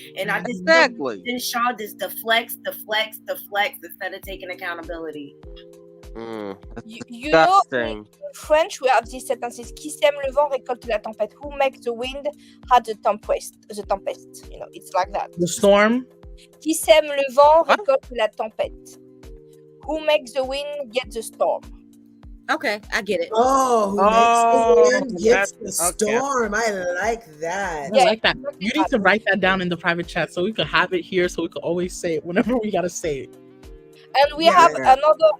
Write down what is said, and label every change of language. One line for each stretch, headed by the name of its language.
English: And I just Exactly. then Shaw just deflects instead of taking accountability. You know, in French, we have this sentence:
French: "Qui sème le vent récolte la tempête."
English: Who makes the wind had the tempest. You know, it's like that. The storm.
French: Qui sème le vent récolte la tempête.
English: Who makes the wind get the storm. Okay, I get it. Oh, who makes the wind gets the storm. I like that. I like that. You need to write that down in the private chat so we could have it here, so we could always say it whenever we gotta say it. And we have another.